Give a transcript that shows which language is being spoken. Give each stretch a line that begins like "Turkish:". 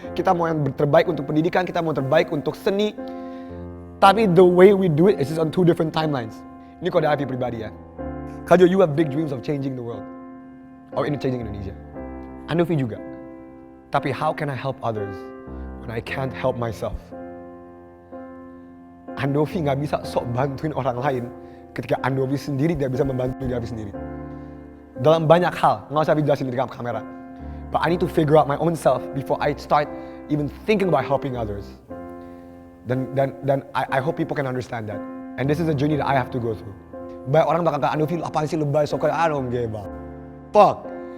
Indonesian: Kita mau yang terbaik untuk pendidikan, kita mau terbaik untuk seni. Tapi
English: the way we do it is just on two different timelines.
Indonesian: Ini kode Afi pribadi ya.
English: Kak Jo, you have big dreams of changing the world. Or changing Indonesia.
Indonesian: Anovi juga. Tapi
English: how can I help others when I can't help myself?
Indonesian: Anovi gak bisa sok bantuin orang lain ketika Anovi sendiri tidak bisa membantu diri Afi sendiri. Dalam banyak hal, gak usah Afi jelasin di kamera.
English: But I need to figure out my own self before I start even thinking about helping others.
Indonesian: Dan
English: I hope people can understand that. And this is a journey that I have to go through.
Indonesian: Banyak orang bakal kata, Anovi apaan sih lebay, so kayak
English: I don't give a fuck.